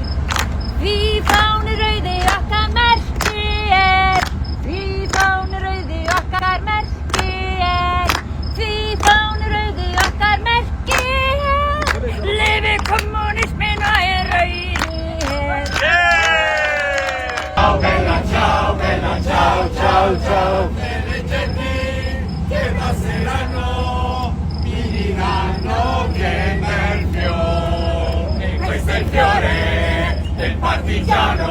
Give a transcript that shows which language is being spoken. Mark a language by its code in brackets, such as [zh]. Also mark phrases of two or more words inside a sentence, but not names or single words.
[is] Því fáninn rauði okkar merki er. Því fáninn rauði okkar merki er. Því fáninn rauði okkar merki er. Lifi kommunismin og er rauði her. [it] Ciao bella, ciao bella, ciao ciao ciao. Le genti che passeranno mi diranno che bel fiore. E questo è il fiore del partigiano.